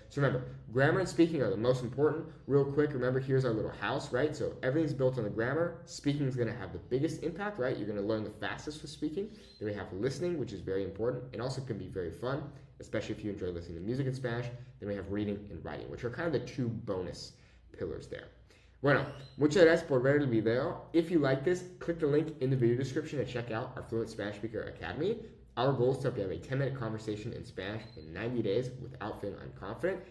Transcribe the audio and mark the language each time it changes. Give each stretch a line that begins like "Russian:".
English: So remember, grammar and speaking are the most important. Real quick, remember here's our little house, right? So everything's built on the grammar. Speaking is going to have the biggest impact, right? You're going to learn the fastest with speaking. Then we have listening, which is very important and also can be very fun, especially if you enjoy listening to music in Spanish. Then we have reading and writing, which are kind of the two bonus pillars there.
Spanish: Bueno, muchas gracias por ver el video.
English: If you like this, click the link in the video description to check out our Fluent Spanish Speaker Academy. Our goal is to help you have a 10-minute conversation in Spanish in 90 days without feeling unconfident.